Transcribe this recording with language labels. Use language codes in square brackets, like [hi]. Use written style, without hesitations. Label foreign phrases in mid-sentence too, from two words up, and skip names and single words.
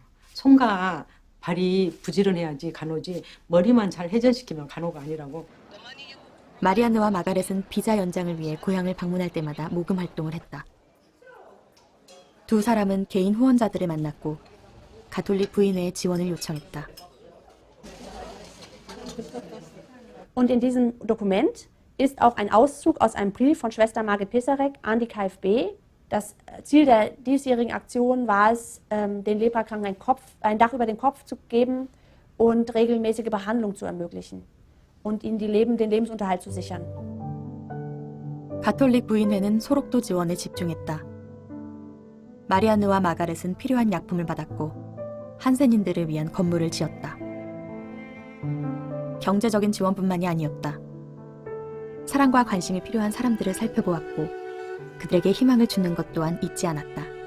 [ko] 손과 발이 부지런해야지 간호지 머리만 잘 회전시키면 간호가 아니라고. 마리안느와 마가렛은 비자 연장을 위해 고향을 방문할 때마다 모금 활동을 했다. 두 사람은 개인 후원자들을 만났고 가톨릭 부인회의 지원을 요청했다. [de] Und in diesem Dokument ist auch ein Auszug aus einem Brief von Schwester Margit Pisarek an die KfB. Das Ziel der diesjährigen Aktion war es, den Leprakranken ein Dach über den Kopf zu geben und regelmäßige Behandlung zu ermöglichen und ihnen den Lebensunterhalt zu sichern. [ko] 가톨릭 부인회는 소록도 지원에 집중했다. 마리안느와 마가렛은 필요한 약품을 받았고 한센인들을 위한 건물을 지었다. 경제적인 지원뿐만이 아니었다. 사랑과 관심이 필요한 사람들을 살펴보았고 그들에게 희망을 주는 것 또한 잊지 않았다.